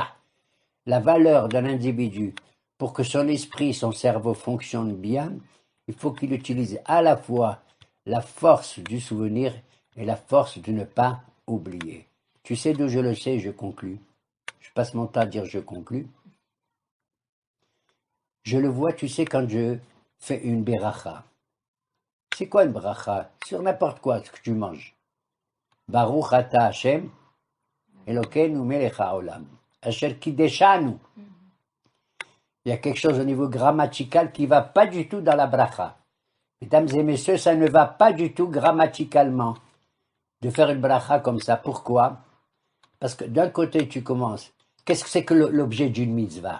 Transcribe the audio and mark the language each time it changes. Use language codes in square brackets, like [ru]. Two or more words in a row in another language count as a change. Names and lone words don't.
[fr] La valeur d'un individu, pour que son esprit, son cerveau fonctionne bien, il faut qu'il utilise à la fois la force du souvenir et la force de ne pas oublier. Tu sais d'où je le sais, je conclus. Je passe mon temps à dire je conclus. Je le vois, tu sais, quand je fais une beracha. C'est quoi une beracha? Sur n'importe quoi, ce que tu manges. [he] ברוך אתה השם, אלוקינו מלך העולם, אשר קדשנו. [fr] Il y a quelque chose au niveau grammatical qui ne va pas du tout dans la bracha. Mesdames et messieurs, ça ne va pas du tout grammaticalement de faire une bracha comme ça. Pourquoi? Parce que d'un côté, tu commences. Qu'est-ce que c'est que l'objet d'une mitzvah?